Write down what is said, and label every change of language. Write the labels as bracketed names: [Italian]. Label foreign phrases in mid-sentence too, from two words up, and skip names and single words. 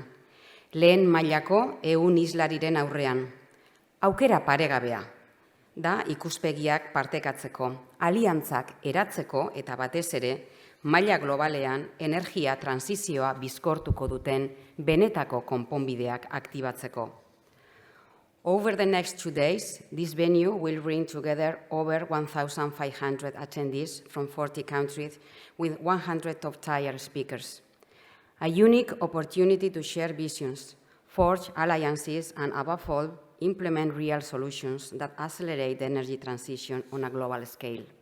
[Basque] Lehen mailako 100 islariren aurrean. Aukera paregabea da ikuspegiak partekatzeko, aliantzak eratzeko eta batez ere, maila globalean energia transizioa bizkortuko duten benetako konponbideak aktibatzeko. [English] Over the next 2 days, this venue will bring together over 1,500 attendees from 40 countries with 100 top-tier speakers. A unique opportunity to share visions, forge alliances, and above all, implement real solutions that accelerate the energy transition on a global scale.